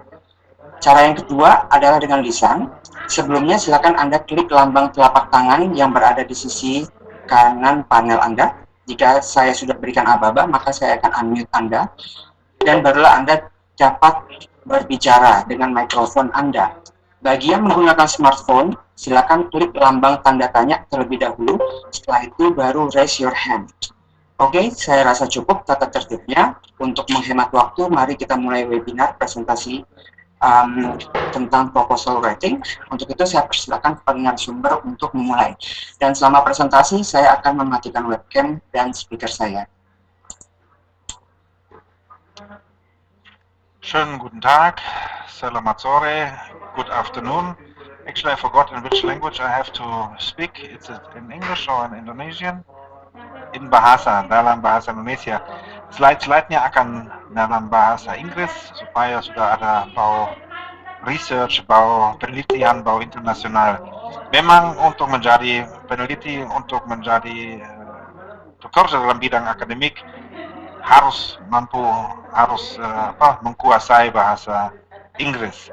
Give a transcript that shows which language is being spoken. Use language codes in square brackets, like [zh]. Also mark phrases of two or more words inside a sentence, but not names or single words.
[id] Cara yang kedua adalah dengan lisan. Sebelumnya silakan Anda klik lambang telapak tangan yang berada di sisi kanan panel Anda. Jika saya sudah berikan aba-aba, maka saya akan unmute Anda. Dan barulah Anda dapat berbicara dengan mikrofon Anda. Bagi yang menggunakan smartphone, silakan klik lambang tanda tanya terlebih dahulu. Setelah itu baru [en] raise your hand. [id] Oke, saya rasa cukup tata tertibnya. Untuk menghemat waktu, mari kita mulai webinar presentasi tentang [en] proposal writing. [id] Untuk itu saya persilakan kepada narasumber untuk memulai. Dan selama presentasi saya akan mematikan webcam dan speaker saya. [de] Schönen guten Tag, [id] selamat sore, [en] good afternoon. Actually, I forgot in which language I have to speak. It's in English or in Indonesian? In bahasa, [id] dalam bahasa Indonesia. Slide-slide-nya akan dalam bahasa Inggris supaya sudah ada bau research, bau penelitian, bau internasional. Memang untuk menjadi peneliti, untuk menjadi bekerja dalam bidang akademik harus mampu, harus menguasai bahasa Inggris.